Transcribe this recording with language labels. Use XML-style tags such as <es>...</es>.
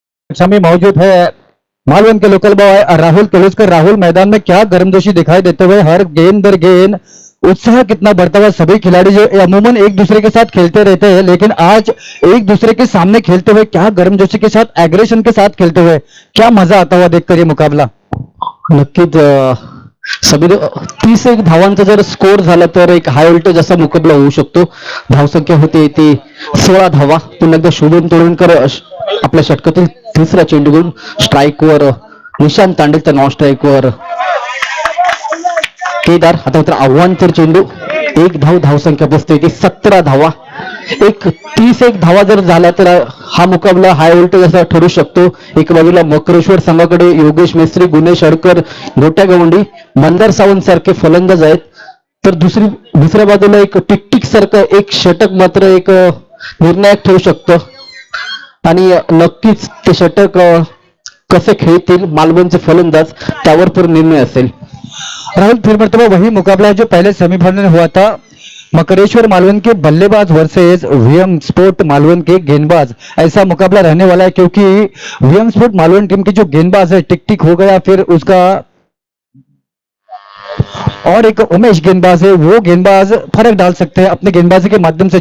<hi>कक्षा में मौजूद है मालवण के लोकल बॉय राहुल केलुस्कर। राहुल, मैदान में क्या गर्मजोशी दिखाई देते हुए, हर गेंद दर गेंद उत्साह कितना बढ़ता हुआ। सभी खिलाड़ी जो अमूमन एक दूसरे के साथ खेलते रहते हैं, लेकिन आज एक दूसरे के सामने खेलते हुए क्या गर्मजोशी के साथ, एग्रेशन के साथ खेलते हुए क्या मजा आता हुआ देखकर ये मुकाबला।</hi> <mr>नक्कीच समीर, 31 धावांचा जर स्कोर झाला तर एक हाय व्होल्टेज असा मुकाबला होऊ शकतो. धावसंख्या होते ती 16 धावा. पुन्हा एकदा शुभम तोडणकर आपल्या षटकातील तिसरा चेंडू घेऊन स्ट्राईकवर निशांत तांडेल, तर नॉन स्ट्राईकवर केदार. आता मात्र आव्हानकर चेंडू, एक धावसंख्या बसते ती 17 धावा. 31 धावा जर झाला तर हा मुकाबला हाय व्होल्टेज असा ठरू शकतो. एक बाजूला मकरेश्वर संघाकडे योगेश मेस्त्री, गुणेश हडकर, गोट्या गवंडी, मंदार सावंत सारखे फलंदाज आहेत, तर दुसऱ्या बाजूला एक टिकटिक सारखं एक षटक मात्र एक निर्णायक ठरू शकतं. आणि नक्कीच ते षटक कसे खेळतील मालवणचे फलंदाज त्यावर पण निर्णय असेल.</mr> <hi>राहुल, फिर मरतबा वही मुकाबला है जो पहले सेमीफाइनल में हुआ था, मकरेश्वर मालवण के बल्लेबाज वर्सेस वीएम स्पोर्ट मालवण के गेंदबाज. ऐसा मुकाबला रहने वाला है क्योंकि वीएम स्पोर्ट मालवण टीम के जो गेंदबाज है टिक टिक हो गया, फिर उसका और एक उमेश गेंदबाज है, वो गेंदबाज फर्क डाल सकते हैं अपने गेंदबाजी के माध्यम से.</hi>